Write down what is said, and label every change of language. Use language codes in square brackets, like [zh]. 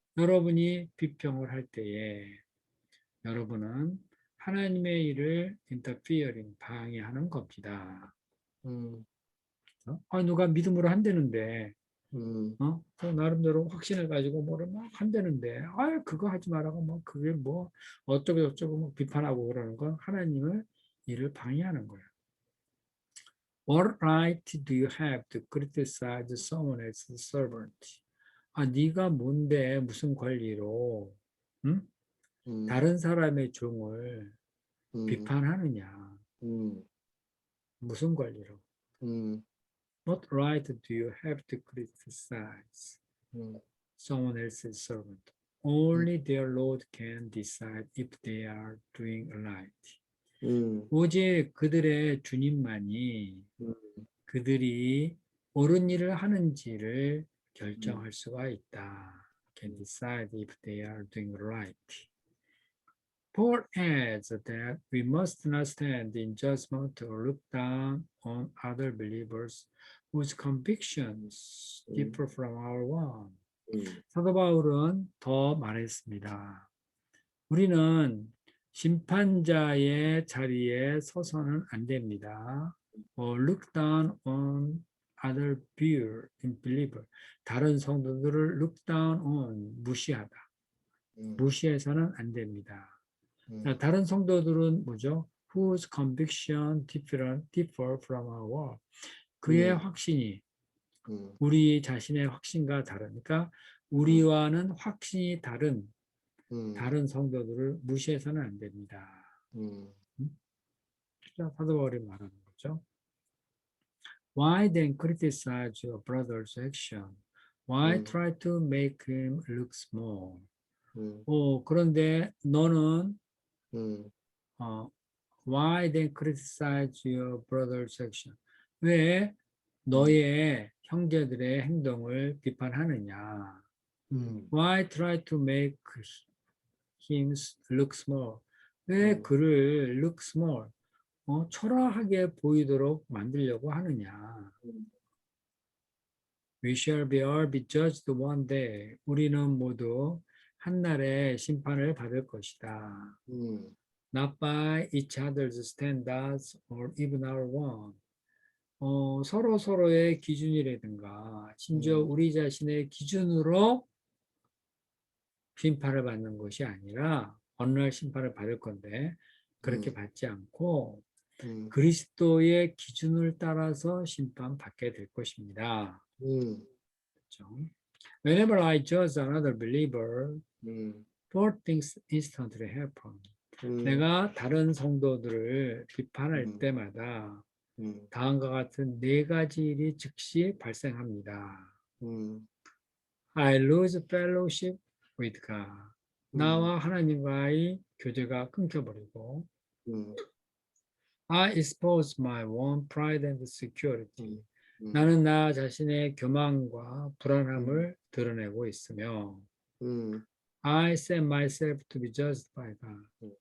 [ko] 여러분이 비평을 할 때에 여러분은 하나님의 일을 interfering, 방해하는 겁니다. 음. 누가 믿음으로 한다는데 음. 그 나름대로 확신을 가지고 뭐를 막 한다는데 그거 하지 말라고 뭐 그게 뭐 어쩌고 저쩌고 뭐 비판하고 그러는 건 하나님의 일을 방해하는 거예요. [en] What right do you have to criticize someone else's servant? [ko] 네가 뭔데 무슨 권리로 응? 음, 다른 사람의 종을 음, 비판하느냐? 음, 무슨 권리로? 음, [en] What right do you have to criticize 음, someone else's servant? 음, Only their Lord can decide if they are doing right. 음, [ko] 오직 그들의 주님만이 음, 그들이 옳은 일을 하는지를 음, 결정할 수가 있다. [en] Can decide if they are doing right. Paul adds that we must not stand in judgment or look down on other believers whose convictions 음, differ from our own. 음, [ko] 사도 바울은 더 말했습니다. 우리는 심판자의 자리에 서서는 안 됩니다. [en] Look down on other believer. [ko] 다른 성도들을 [en] look down on [ko] 무시하다. 음, 무시해서는 안 됩니다. 자, 음, 다른 성도들은 뭐죠? [en] Whose conviction differ from our. [ko] 그의 음, 확신이 음, 우리 자신의 확신과 다르니까 음, 우리와는 확신이 다른 음, 다른 성도들을 무시해서는 안 됩니다. 음, 음? 사도 바울이 말하는 거죠. [en] Why then criticize your brother's action? Why 음, try to make him look small? 음, [ko] 그런데 너는 음, [en] 어, why then criticize your brother's action? [ko] 왜 음, 너의 형제들의 행동을 비판하느냐? 음, [en] Why try to make him look small? [ko] 왜 음, 그를 [en] look small? [ko] 초라하게 보이도록 만들려고 하느냐? [en] We shall be all be judged one day. [ko] 우리는 모두 한날에 심판을 받을 것이다. 음, [en] Not by each other's standards or even our own. [ko] 서로 서로의 기준이라든가 심지어 음, 우리 자신의 기준으로 심판을 받는 것이 아니라 어느 날 심판을 받을 건데 그렇게 음, 받지 않고 음, 그리스도의 기준을 따라서 심판받게 될 것입니다. 음, 그렇죠? [en] Whenever I judge another believer, 음, four things instantly happen. 음, [ko] 내가 다른 성도들을 비판할 음, 때마다 음, 다음과 같은 네 가지 일이 즉시 발생합니다. 음, [en] I lose fellowship with God. 음, [ko] 나와 하나님과의 교제가 끊겨버리고 음, [en] I expose my own pride and security. 음, 음, [ko] 나는 나 자신의 교만과 음, 불안함을 드러내고 있으며 음, [en] I set myself to be judged by God.